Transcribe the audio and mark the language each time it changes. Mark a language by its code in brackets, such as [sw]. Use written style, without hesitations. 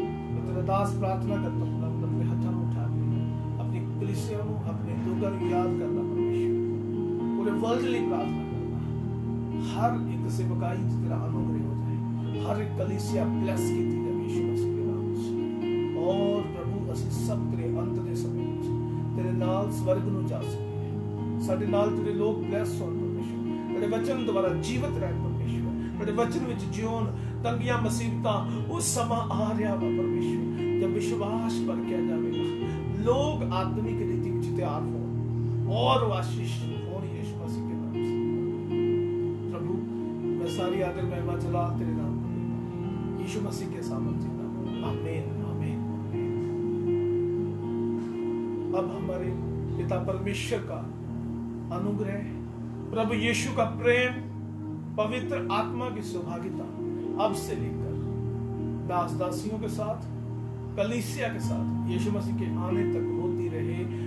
[hi] मैं तेरा दास प्रार्थना करता हूँ अपने हाथों में उठा के अपनी कलीसिया को, अपने लोगों को याद करना परमेश्वर, पूरे वर्ल्ड के लिए प्रार्थना करना, हर एक सेवकाई तेरा अनुग्रह हो जाए, हर एक कलीसिया ब्लेस की थी यीशु मसीह के नाम से। और प्रभु [pa] ਅਸੀਂ ਸਭ ਤੇਰੇ ਅੰਤ ਦੇ ਸਮੇਂ ਵਿੱਚ ਤੇਰੇ ਨਾਲ ਸਵਰਗ ਨੂੰ ਜਾ ਸਕੀਏ। ਸਾਡੇ ਨਾਲ ਜਿਹੜੇ ਲੋਕ ਬਲੈਸ ਹੋਣ ਪਰਮੇਸ਼ਵਰ, ਤੇਰੇ ਵਚਨ ਦੁਆਰਾ ਜੀਵਤ ਰਹਿਣ ਪਰਮੇਸ਼ਵਰ, ਤੇਰੇ ਵਚਨ ਵਿੱਚ ਜਿਉਣ। ਤੰਗੀਆਂ ਮੁਸੀਬਤਾਂ ਉਹ ਸਮਾਂ ਆ ਰਿਹਾ ਵਾ ਪਰਮੇਸ਼ਵਰ ਜਦ ਵਿਸ਼ਵਾਸ ਭੜਕਿਆ ਜਾਵੇਗਾ, ਲੋਕ [hi] आत्मिक रीति [pa] ਵਿੱਚ ਤਿਆਰ ਹੋਣ [hi] और आशीष हों यीशु मसीह के नाम से। प्रभु मैं सारी आदर महिमा चला तेरे नाम को देता हूं, यीशु मसीह के सामर्थ्य नाम में। आमीन आमीन आमीन। अब हमारे पिता परमेश्वर का अनुग्रह, प्रभु यीशु का प्रेम, पवित्र आत्मा की सौभाग्यता अब से लेकर दास दासियों के साथ, कलीसिया के साथ यीशु मसीह के आने तक होती रहे।